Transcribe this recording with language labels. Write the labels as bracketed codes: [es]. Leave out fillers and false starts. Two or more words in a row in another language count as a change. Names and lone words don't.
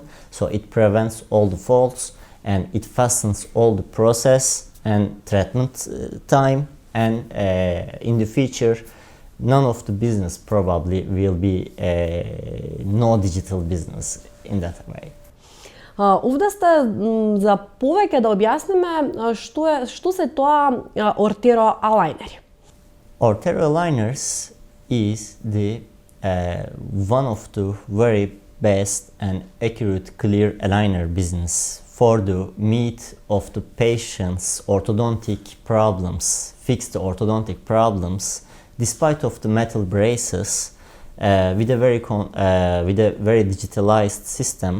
[en] So it prevents all the faults and it fastens all the process and treatment time, and in the future none of the business probably will be no digital business in that way. [mk] Овде сте за повеќе да објасниме што се тоа ОРТЕРО алајнери. [en] ORTERO aligners is the one of the very best and accurate clear aligner business for the meet of the patient's orthodontic problems, fix the orthodontic problems, despite of the metal braces, with a very digitalized system.